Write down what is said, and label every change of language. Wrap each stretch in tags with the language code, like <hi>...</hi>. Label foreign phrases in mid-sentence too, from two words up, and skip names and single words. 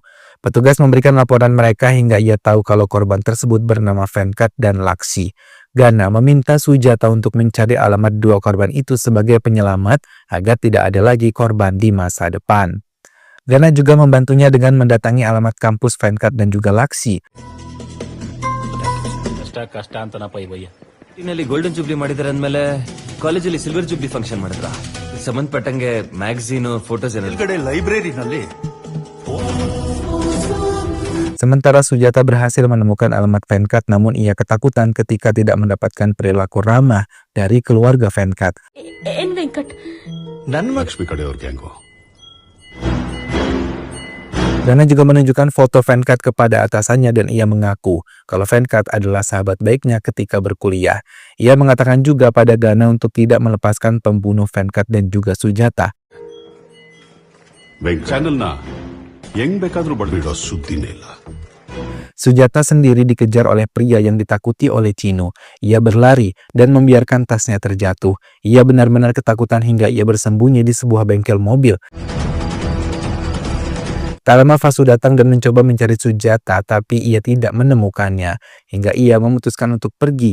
<id>Petugas memberikan laporan mereka hingga ia tahu kalau korban tersebut bernama Venkat dan Laksi. Gana meminta Sujata untuk mencari alamat 2 korban itu sebagai penyelamat agar tidak ada lagi korban di masa depan. Gana juga membantunya dengan mendatangi alamat kampus Venkat dan juga Laksi.</id> <kn>ಕಷ್ಟ ಅಂತನಪ್ಪ ಈ ಭಯ್ಯ. ಇನ್ನಲ್ಲಿ</kn> <en>golden jubilee</en> <kn>ಮಾಡಿದಾರೆ ಅಂದ್ಮೇಲೆ ಕಾಲೇಜಲ್ಲಿ</kn> <en>silver jubilee function</en> <kn>ಮಾಡಿದ್ರ ಸಂಬಂಧಪಟ್ಟಂಗೆ</kn> <en>magazine photos</en> <kn>ಏನಾದ್ರು ಮೇಲ್ಗಡೆ ಲೈಬ್ರರಿನಲ್ಲಿ</kn> <id>Sementara Sujata berhasil menemukan alamat Venkat, namun ia ketakutan ketika tidak mendapatkan perilaku ramah dari keluarga Venkat.</id> <kn>ಏನ್ ವೆಂಕಟ್? ನನ್ನ ಲಕ್ಷ್ಮಿ ಕಡೆಯವ್ರ ಗ್ಯಾಂಗು.</kn> <id>Gana juga menunjukkan foto Venkat kepada atasannya dan ia mengaku kalau Venkat adalah sahabat baiknya ketika berkuliah. Ia mengatakan juga pada Gana untuk tidak melepaskan pembunuh Venkat dan juga Sujata.</id> <kn>ಚಾನೆಲ್ನ ಹೆಂಗ್ ಬೇಕಾದ್ರೂ ಬಡ್ಬಿಡೋ ಸುದ್ದಿನೇ ಇಲ್ಲ.</kn> <id>Sujata sendiri dikejar oleh pria yang ditakuti oleh Chino. Ia berlari dan membiarkan tasnya terjatuh. Ia benar-benar ketakutan hingga ia bersembunyi di sebuah bengkel mobil. Tak lama Vasu datang dan mencoba mencari Sujata, tapi ia tidak menemukannya, hingga ia memutuskan untuk pergi.</id>